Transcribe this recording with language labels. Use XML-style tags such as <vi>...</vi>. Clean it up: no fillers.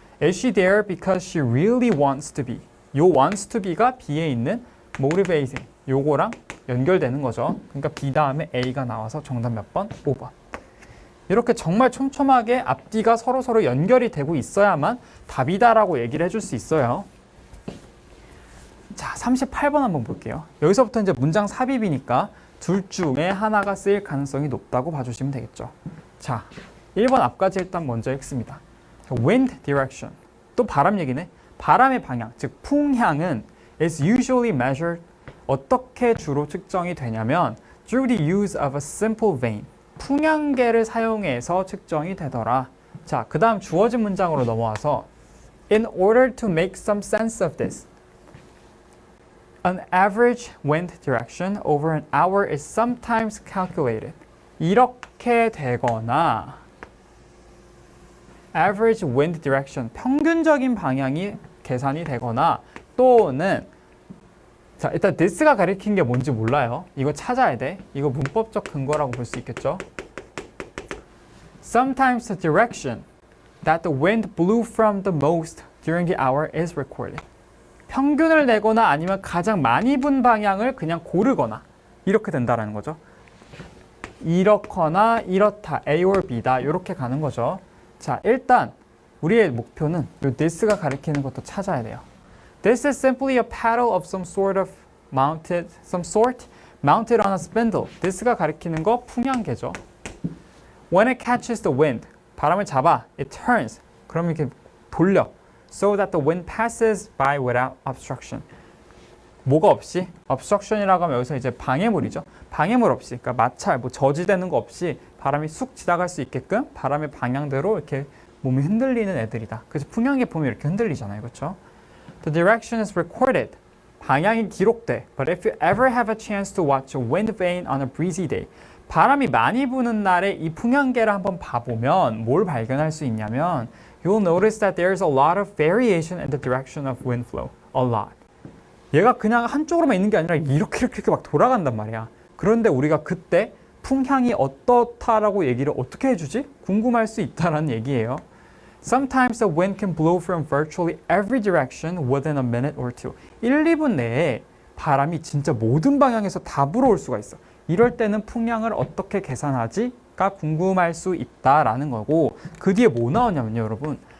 <en>Is she there because she really wants to be? 요 wants to be가 B에 있는 motivating.</en> <ko>요거랑 연결되는 거죠. 그러니까 B 다음에 A가 나와서 정답 몇 번? 5번. 이렇게 정말 촘촘하게 앞뒤가 서로 연결이 되고 있어야만 답이다라고 얘기를 해줄 수 있어요. 자, 38번 한번 볼게요. 여기서부터 이제 문장 삽입이니까 둘 중에 하나가 쓰일 가능성이 높다고 봐주시면 되겠죠. 자, 1번 앞까지 일단 먼저 읽습니다. Wind direction. 또 바람 얘기네. 바람의 방향, 즉 풍향은</ko> <en>is usually measured.</en> <ko>어떻게 주로 측정이 되냐면</ko> <en>through the use of a simple vane.</en> <ko>풍향계를 사용해서 측정이 되더라. 자, 그 다음 주어진 문장으로 넘어와서</ko> <en>In order to make some sense of this, an average wind direction over an hour is sometimes calculated.</en> <ko>이렇게 되거나 average wind direction, 평균적인 방향이 계산이 되거나 또는 자, 일단 this가 가리킨 게 뭔지 몰라요. 이거 찾아야 돼. 이거 문법적 근거라고 볼 수 있겠죠.</ko> <en>Sometimes the direction that the wind blew from the most during the hour is recorded.</en> <ko>평균을 내거나 아니면 가장 많이 분 방향을 그냥 고르거나 이렇게 된다라는 거죠. 이렇거나 이렇다. A or B다. 이렇게 가는 거죠. 자, 일단 우리의 목표는 이 this가 가리키는 것도 찾아야 돼요.</ko> <en>This is simply a paddle of some sort mounted on a spindle.</en> <ko>this가 가리키는 거 풍향계죠.</ko> <en>When it catches the wind,</en> <ko>바람을 잡아,</ko> <en>it turns.</en> <ko>그럼 이렇게 돌려.</ko> <en>so that the wind passes by without obstruction.</en> <ko>뭐가 없이? obstruction이라고 하면 여기서 이제 방해물이죠. 방해물 없이, 그러니까 마찰, 뭐 저지되는 거 없이 바람이 쑥 지나갈 수 있게끔 바람의 방향대로 이렇게 몸이 흔들리는 애들이다. 그래서 풍향계 보면 이렇게 흔들리잖아요, 그렇죠?</ko> <en>The direction is recorded.</en> <ko>방향이 기록돼.</ko> <en>But if you ever have a chance to watch a wind vane on a breezy day,</en> <ko>바람이 많이 부는 날에 이 풍향계를 한번 봐보면 뭘 발견할 수 있냐면</ko> <en>you'll notice that there's a lot of variation in the direction of wind flow. A lot.</en> <ko>얘가 그냥 한쪽으로만 있는 게 아니라 이렇게 막 돌아간단 말이야. 그런데 우리가 그때 풍향이 어떻다라고 얘기를 어떻게 해주지? 궁금할 수 있다라는 얘기예요.</ko> <en>Sometimes the wind can blow from virtually every direction within a minute or two.</en> <ko>1, 2분 내에 바람이 진짜 모든 방향에서 다 불어올 수가 있어. 이럴 때는 풍향을 어떻게 계산하지?가 궁금할 수 있다라는 거고 그 뒤에 뭐 나오냐면요, 여러분.</ko>